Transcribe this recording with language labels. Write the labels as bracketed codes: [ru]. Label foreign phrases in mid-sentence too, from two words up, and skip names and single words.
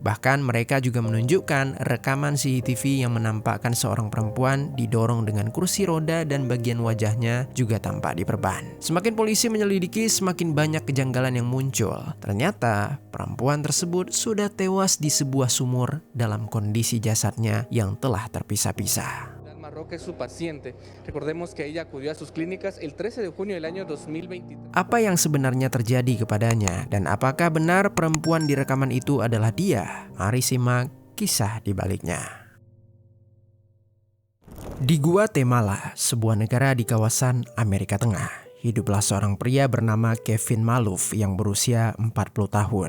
[id] Bahkan mereka juga menunjukkan rekaman CCTV yang menampakkan seorang perempuan didorong dengan kursi roda dan bagian wajahnya juga tampak diperban. Semakin polisi menyelidiki, semakin banyak kejanggalan yang muncul. Ternyata perempuan tersebut sudah tewas di sebuah sumur dalam kondisi jasadnya yang telah terpisah-pisah. [es] Roque es su paciente. Recordemos que ella acudió a sus clínicas el 13 de junio del año 2023. [id] Apa yang sebenarnya terjadi kepadanya dan apakah benar perempuan di rekaman itu adalah dia? Mari simak kisah di baliknya. Di Guatemala, sebuah negara di kawasan Amerika Tengah, hiduplah seorang pria bernama Kevin Maluf yang berusia 40 tahun.